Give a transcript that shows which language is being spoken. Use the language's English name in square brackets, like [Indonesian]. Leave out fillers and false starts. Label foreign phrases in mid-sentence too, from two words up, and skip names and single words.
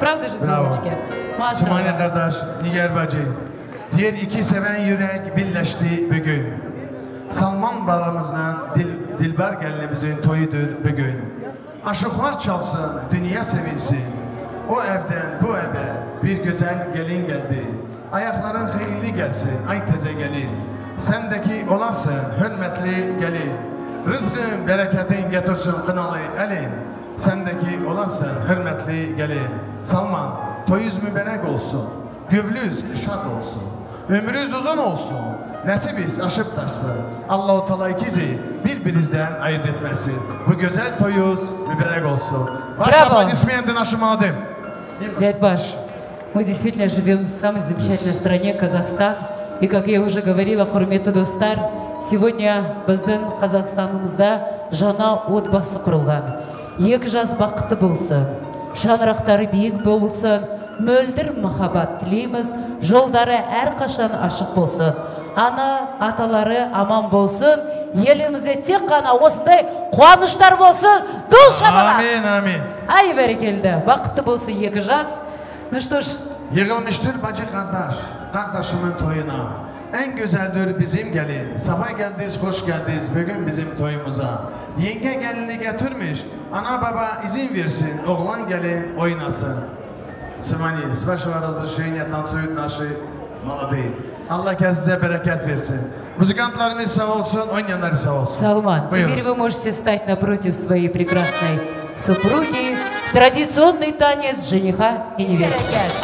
[Russian] Правда же, девочки? [Turkish] Sumani [Russian] Машаллах. [Turkish] kardeş, Nigar bacı. Diğer iki seven yürek birleşti bugün. Salman balamızla Dilber gelinimizin toyudur bugün. Aşıklar çalsın, dünya sevinsin. O evden bu eve bir güzel gelin geldi. Ayakların hayırlı gelsin, ay teze gelin. Sendeki olasın, hürmetli gelin. Rızkın, bereketin getirsin kınalı elin. Sendeki olasın, hürmetli gelin. Salman, toyuz mübarek olsun. Gövlüz şad olsun. Ömrünüz uzun olsun. [Azerbaijani] nəsibiz aşıb daşsın. Allah-u Teala ikizi bir-birinizdən ayırt etməsin. Bu gözəl toyuz mübarək olsun. [Russian] Ваши аплодисменты нашим молодым. Дядь Баш, мы действительно живем в самой замечательной стране Казахстан. И, как я уже говорила, [Kazakh] құрметті достар, [Russian] сегодня [Kazakh] біздің Қазақстанымызда жаңа отбасы құрылған. Екі жас бақытты болсын, шаңырақтары биік болсын, мөлдір махаббат тілейміз, жолдары әрқашан ашық болсын. Ана, аталары аман болсын, елімізде тек қана осындай қуаныштар болсын, дұл шабала. Амин, амин. Ай, бәрекелді, бақытты болсын екі жас. [Russian] Ну что ж, [Turkish] yığılmışdır bacı kardeş, kardeşimin toyuna. En güzeldir bizim gelin. Sabah geldiniz, hoş geldiniz bugün bizim toyumuza. Yenge gelini getirmiş, ana baba izin versin, oğlan gelin oynasın. Sümani, [Russian] с вашего разрешения танцуют наши молодые. [Turkish] Allah size bereket versin. Muzikantlarımız sağ olsun, oynayanlar sağ olsun. [Russian] Салман, теперь вы можете встать напротив своей прекрасной супруги. Традиционный танец жениха и невесты.